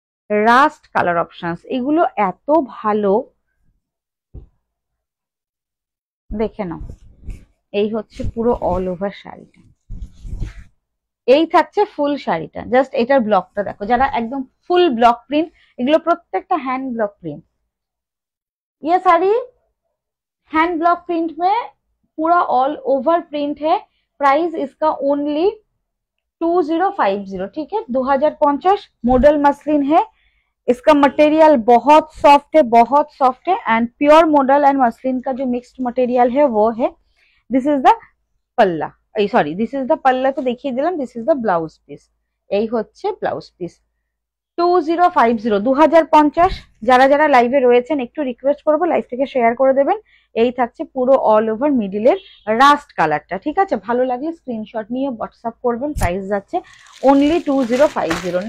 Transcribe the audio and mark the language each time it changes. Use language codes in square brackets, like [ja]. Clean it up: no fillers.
[bn] Rushed colour options, এগুলো এত ভালো, দেখে নাও। এই হচ্ছে পুরো অল ওভার শাড়িটা, এই থাকছে ফুল শাড়িটা। জাস্ট এটার ব্লকটা দেখো, যারা একদম ফুল ব্লক প্রিন্ट, এগুলো প্রত্যেকটা हैंड ब्लॉक प्रिंट। [hi] ये साड़ी हैंड ब्लॉक प्रिंट में पूरा ऑल ओवर प्रिंट है। प्राइस इसका ओनली 2050, ठीक है। 2050 मॉडल मसलिन है। इसका मटेरियल बहुत सॉफ्ट है, बहुत सॉफ्ट है। And pure model and muslin का जो मिक्स्ड मटेरियल है वो है। [en] This is the पल्ला। [bn] এই সরি, [en] this is the পাল্লা [bn] তো দেখিয়ে দিলাম, [en] This is the blouse piece. [bn] এই হচ্ছে ব্লাউজ পিস। 2050, 2050। যারা যারা লাইভে রয়েছেন একটু রিকোয়েস্ট করবো লাইভটাকে শেয়ার করে দেবেন। এই থাকছে পুরো অল ওভার মিডিলের রাস্ট কালারটা, ঠিক আছে? ভালো লাগলে স্ক্রিনশট নিয়ে হোয়াটসঅ্যাপ করবেন। প্রাইস যাচ্ছে অনলি 2050।